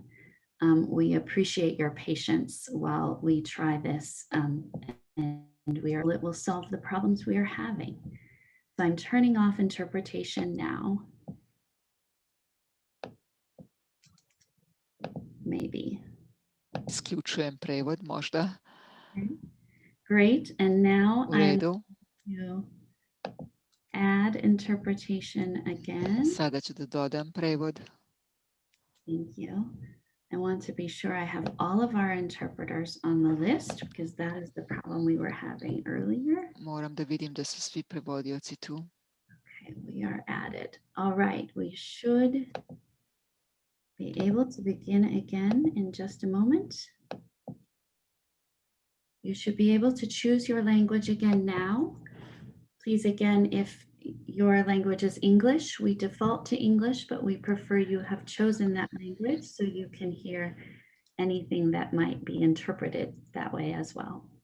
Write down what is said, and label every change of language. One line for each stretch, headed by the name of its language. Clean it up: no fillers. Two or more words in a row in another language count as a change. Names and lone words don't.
English: We appreciate your patience while we try this, and it will solve the problems we are having. So I'm turning off interpretation now. Maybe.
Serbian: Sključujem prevod možda.
English: Okay. Great, and now
Serbian: U redu.
English: I'm add interpretation again.
Serbian: Sada ću da dodam prevod.
English: Thank you. I want to be sure I have all of our interpreters on the list because that is the problem we were having earlier.
Serbian: Moram da vidim da su svi prevodioci tu.
English: Okay, we are added. All right, we should be able to begin again in just a moment. You should be able to choose your language again now. Please, again, if your language is English, we default to English, but we prefer you have chosen that language so you can hear anything that might be interpreted that way as well.